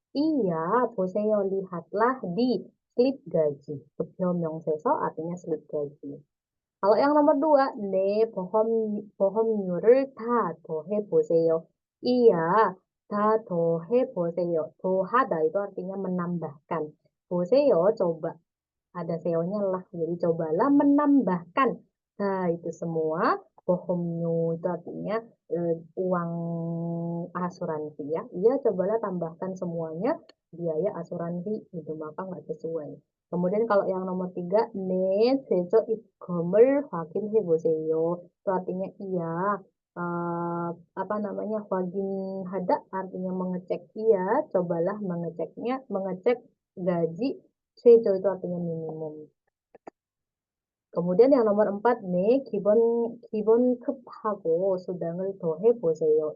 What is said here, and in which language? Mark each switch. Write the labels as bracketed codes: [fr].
[id] Iya, 보세요, lihatlah di slip gaji. [ko] 급여 명세서 [id] artinya slip gaji. Kalau yang nomor 2, [ko] 네, 보험료를 다 더해보세요. [id] Iya, [ko] 다 더해보세요. [id] 더하다 itu artinya menambahkan. 보세요, coba. Ada seonya lah, jadi cobalah menambahkan. Nah, itu semua. Bohomnyo itu artinya uang asuransi ya. Iya, cobalah tambahkan semuanya biaya asuransi itu maka nggak sesuai. Kemudian kalau yang nomor 3, [ko] 네, 최저 입금을 확인해 보세요. [id] Itu artinya iya. Apa namanya 확인하다 artinya mengecek iya. Cobalah mengeceknya, mengecek gaji 최저 itu artinya minimum. Kemudian yang nomor 4 nih, [ko] 기본급하고 수당을 더해보세요.